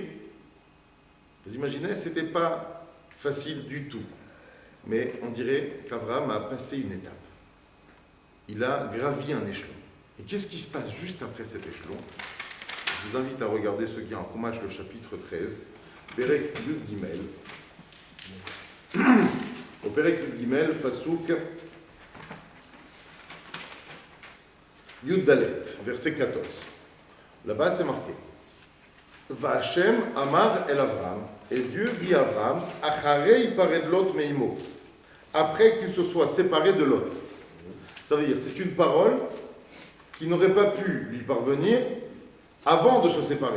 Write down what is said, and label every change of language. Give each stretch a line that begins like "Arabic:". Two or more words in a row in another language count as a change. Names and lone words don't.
French: Vous imaginez, ce n'était pas facile du tout. Mais on dirait qu'Abraham a passé une étape. Il a gravi un échelon. Et qu'est-ce qui se passe juste après cet échelon? Je vous invite à regarder ce qui est en Chumash, le chapitre 13,
Hebrew: פרק יוד גימל. Au פרק יוד גימל, פסוק יוד דלת,
French: verset 14. Là-bas, c'est marqué.
Hebrew: וה' אמר אל אברם,
French: et Dieu dit à Avram,
Hebrew: אחרי פרד לוט מעמו,
French: après qu'il se soit séparé de Lot. Ça veut dire, c'est une parole qui n'aurait pas pu lui parvenir avant de se séparer.